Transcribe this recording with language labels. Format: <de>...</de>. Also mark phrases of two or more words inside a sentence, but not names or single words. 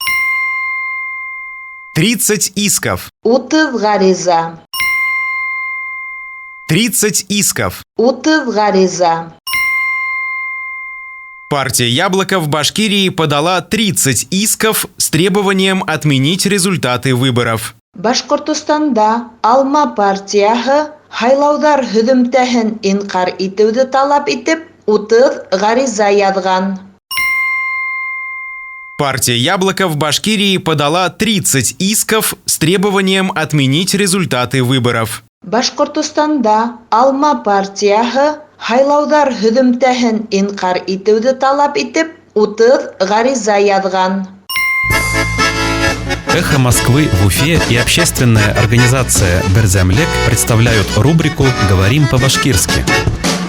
<ru>30 исков.</ru> <ba>30 гариза.</ba> <ru>30 исков.</ru> <ba>30 гариза.</ba> <ru>Партия «Яблоко» в Башкирии подала 30 исков с требованием отменить результаты выборов.</ru> <ba>Башкортостанда алма партияһы һайлауҙар һөҙөмтәһен инҡар итеүҙе талап итеп 30 ғариза яҙған.</ba> <ru>Партия «Яблоко» в Башкирии подала 30 исков с требованием отменить результаты выборов.</ru> <ba>Башкортостанда алма партияһы һайлауҙар һөҙөмтәһен инҡар итеүҙе талап итеп 30 ғариза яҙған.</ba> <ru>«Эхо Москвы» в Уфе и общественная организация «Берзямлек» представляют рубрику «Говорим по-башкирски».</ru>